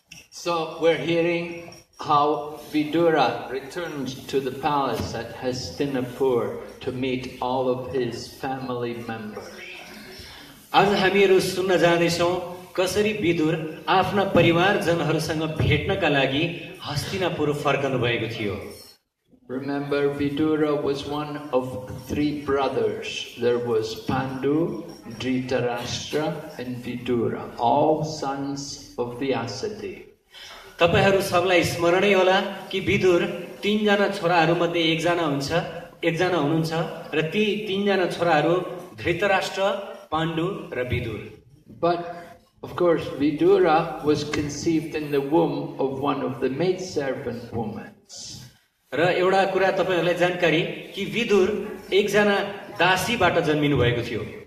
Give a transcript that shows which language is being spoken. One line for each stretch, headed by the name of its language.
English: So we're hearing how Vidura returns to the palace at Hastinapur to meet all of his family members.
Nepali: आज हामीहरू सुन्न जाँदैछौँ कसरी विदुर आफ्ना परिवारजनहरूसँग भेट्नका लागि हस्तिनापुर फर्कनु भएको थियो।
English: Remember, Vidura was one of three brothers. There was Pandu, Dhritarashtra and Vidura, all sons of Vyasati.
Nepali: तपाईहरू सबलाई स्मरणै होला कि विदुर तीनजना छोराहरू मध्ये एकजना हुनुहुन्छ र ती तीनजना छोराहरू धृतराष्ट्र, पाण्डु र Vidur.
English: But of course, Vidura was conceived in the womb of one of the maidservant women.
Nepali: र एउटा कुरा तपाईहरुलाई जानकारी कि विदुर एकजना दासीबाट जन्मिनु भएको थियो।